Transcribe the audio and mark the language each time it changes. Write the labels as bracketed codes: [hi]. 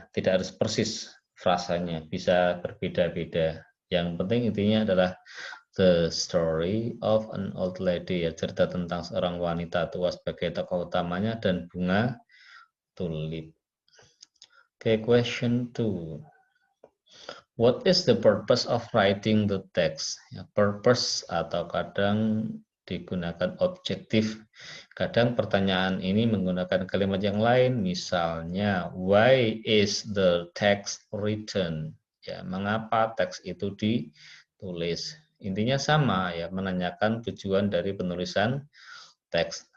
[id] Tidak harus persis frasanya, bisa berbeda-beda. Yang penting intinya adalah The Story of an Old Lady, ya, cerita tentang seorang wanita tua sebagai tokoh utamanya dan bunga tulip. [en] Okay, question 2. What is the purpose of writing the text? [id] Ya, purpose atau kadang digunakan objektif. Kadang pertanyaan ini menggunakan kalimat yang lain, misalnya [en] why is the text written? [id] Ya, mengapa teks itu ditulis? Intinya sama ya, menanyakan tujuan dari penulisan teks.